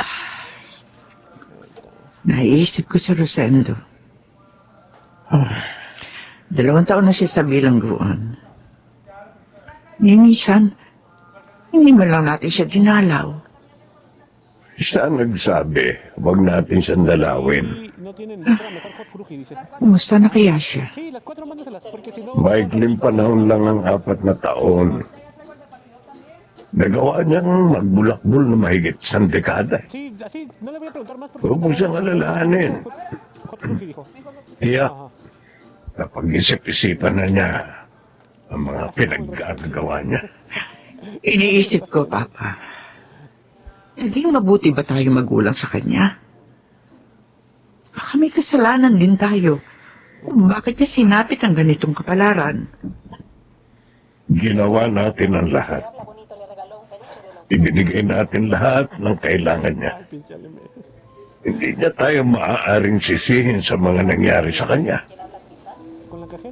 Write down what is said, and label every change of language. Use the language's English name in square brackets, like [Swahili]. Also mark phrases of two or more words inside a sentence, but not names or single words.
[Filipino] Naisip ko si Rosendo. 2 taon na siya sa bilangguan. Minsan, hindi man lang natin siya dinalaw. Siya ang nagsabi, huwag natin siyang dalawin. [Spanish] Sí, no tienen otra mejor hot cruji, dice. [Filipino] Kumusta na kaya siya? [Spanish] Sí, las 4 mándaselas, porque si no... [Filipino] Maikling panahon lang ang 4 na taon. Nagawa niyang magbulakbol na mahigit 1 dekada. [Spanish] Sí, así, no le voy a preguntar más porque... [Filipino] Huwag mo siyang alalahanin. [Spanish] Hot cruji, dijo. [Filipino] Tiyak, [Spanish] Ajá. [Filipino] kapag isip-isipan na niya ang mga pinaggagawa niya. Iniisip ko, Papa. Hindi mabuti ba tayo magulang sa kanya? Baka may kasalanan din tayo. Kung bakit niya sinapit ang ganitong kapalaran? Ginawa natin ang lahat. Ibinigay natin lahat ng kailangan niya. [Spanish] Pinchale me. [Filipino] Hindi niya tayo maaaring sisihin sa mga nangyari sa kanya. [Spanish] Con la cajera.